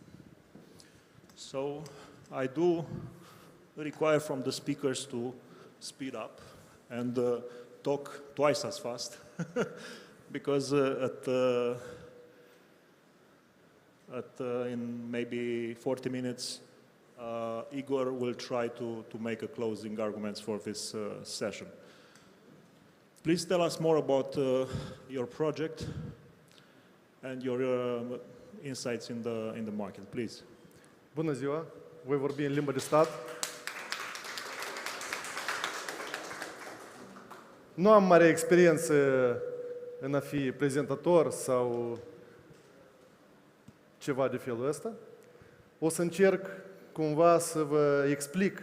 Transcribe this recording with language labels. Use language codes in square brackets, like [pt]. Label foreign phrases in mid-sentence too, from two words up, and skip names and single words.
[en] So I do require from the speakers to speed up and talk twice as fast because in maybe 40 minutes, Igor will try to make a closing arguments for this session. Please tell us more about your project and your insights in the market, please. [ro] Bună ziua! Voi vorbi în limba de stat. Nu am mare experiență în a fi prezentator sau ceva de felul ăsta. O să încerc cumva să vă explic.